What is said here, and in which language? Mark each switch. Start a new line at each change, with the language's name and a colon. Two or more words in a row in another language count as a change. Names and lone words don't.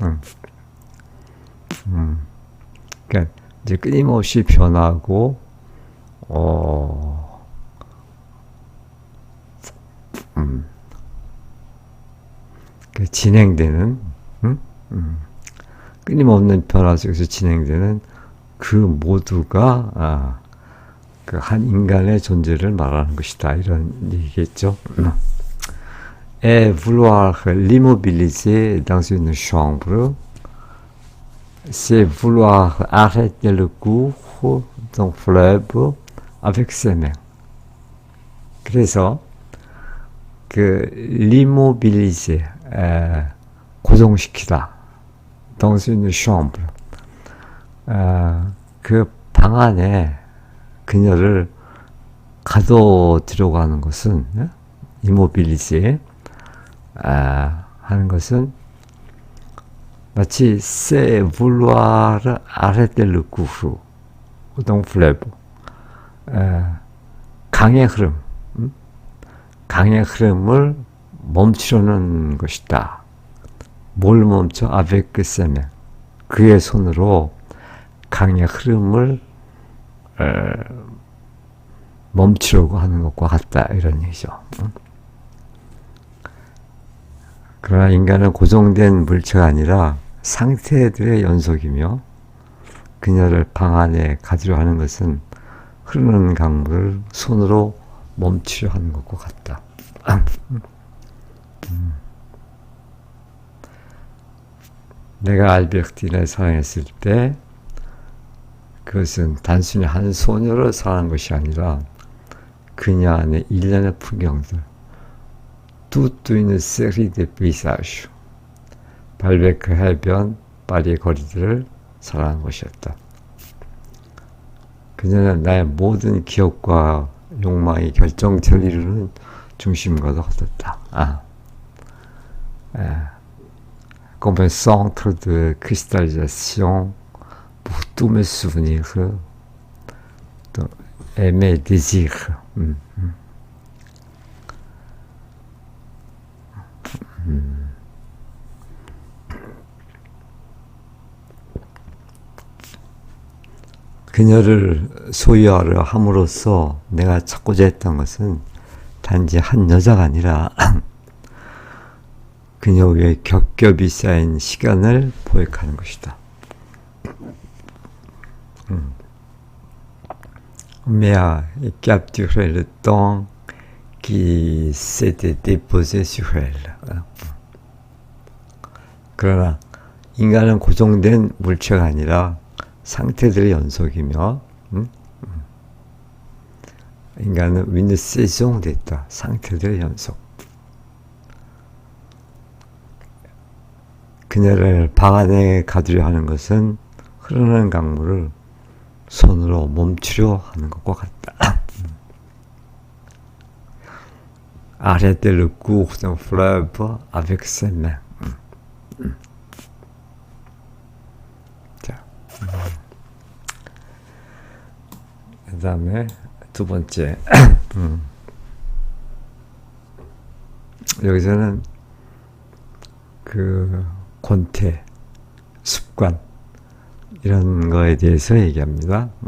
Korean: 그러니까 이제 끊임없이 변하고 그 진행되는 끊임없는 변화 속에서 진행되는 그 모두가 그 한 인간의 존재를 말하는 것이다 이런 얘기겠죠.
French: Et vouloir l'immobiliser dans une chambre, c'est vouloir arrêter le cours d'un fleuve avec ses mains.
Korean: 그래서 그 l'immobiliser, 고정시키다.
French: dans une chambre,
Korean: 그 방 안에 그녀를 가둬두려고 하는 것은 immobiliser 하는 것은 마치
French: c'est vouloir arrêter le cours d'un fleuve,
Korean: 강의 흐름을 멈추려는 것이다. 뭘 멈춰?
French: avec ses mains.
Korean: 그의 손으로 강의 흐름을 멈추려고 하는 것과 같다 이런 얘기죠. 그러나 인간은 고정된 물체가 아니라 상태들의 연속이며 그녀를 방 안에 가두려 하는 것은 흐르는 강물을 손으로 멈추려 하는 것과 같다. 내가 알베르틴을 사랑했을 때 그것은 단순히 한 소녀를 사랑한 것이 아니라 그녀 안에 일련의 풍경들,
French: toute une série de paysages,
Korean: 발베크 해변, 파리의 거리들을 사랑한 것이었다. 그녀는 나의 모든 기억과 욕망이 결정체를 이루는 중심과도 같았다.
French: Comme un centre de cristallisation pour tous mes souvenirs et mes désirs.
Korean: 그녀를 소유하려 함으로써 내가 찾고자 했던 것은 단지 한 여자가 아니라 그녀 위에 겹겹이 쌓인 시간을 포획하는 것이다.
French: Mais capturer le temps qui s'était déposé sur elle.
Korean: 그러나 인간은 고정된 물체가 아니라 상태들의 연속이며, 인간은
French: une saison
Korean: 됐다. 상태들의 연속. 그녀를 방 안에 가두려 하는 것은 흐르는 강물을 손으로 멈추려 하는 것과 같다.
French: Arrêtez le cours d'un fleuve avec ses mains.
Korean: 자, 그 다음에 두 번째. 여기서는 그 권태, 습관 이런 거에 대해서 얘기합니다.